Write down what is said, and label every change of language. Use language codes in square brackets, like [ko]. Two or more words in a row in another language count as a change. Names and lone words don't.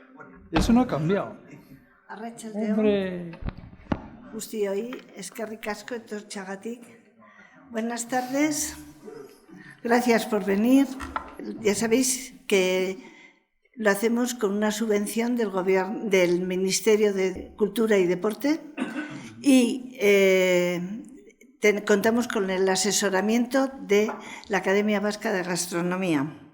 [es] Eso no ha cambiado. [eu] Arratsaldeon. [es] Hombre, [eu] Guztioi, eskerrik asko etortxagatik. [es] Buenas tardes. Gracias por venir. Ya sabéis que lo hacemos con una subvención del gobierno, del Ministerio de Cultura y Deporte y contamos con el asesoramiento de la Academia Vasca de Gastronomía.